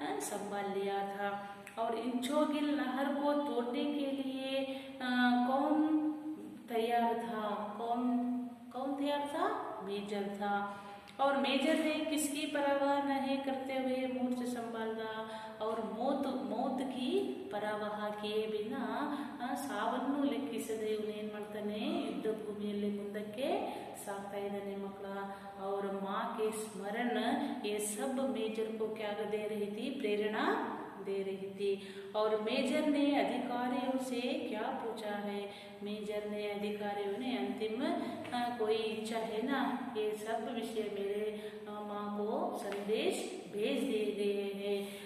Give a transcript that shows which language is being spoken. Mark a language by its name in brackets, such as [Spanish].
[Hindi] संभाल लिया था. और इंचोगिल नहर को तोड़ने के लिए कौन तैयार था? कौन तैयार था? मेजर था. और मेजर ने किसकी परवाह नहीं करते हुए मोर्चा संभाला? और मौत की परवाह किए बिना [Kannada] ಸಾವನ್ನು ಲೆಕ್ಕಿಸದೆ ಇವನು ಏನು ಮಾಡ್ತಾನೆ? ಯುದ್ಧ ಭೂಮಿಯಲ್ಲಿ ಮುಂದಕ್ಕೆ ಸಾಗ್ತಾ ಇದ್ದಾನೆ ಮಕ್ಕಳ. [Hindi] और माँ के स्मरण ये सब मेजर को क्या दे रही थी? प्रेरणा दे रही थी. और मेजर ने अधिकारियों से क्या पूछा है? मेजर ने अधिकारियों ने अंतिम कोई इच्छा है ना, ये सब विषय मेरे माँ को संदेश भेज दिए गए हैं.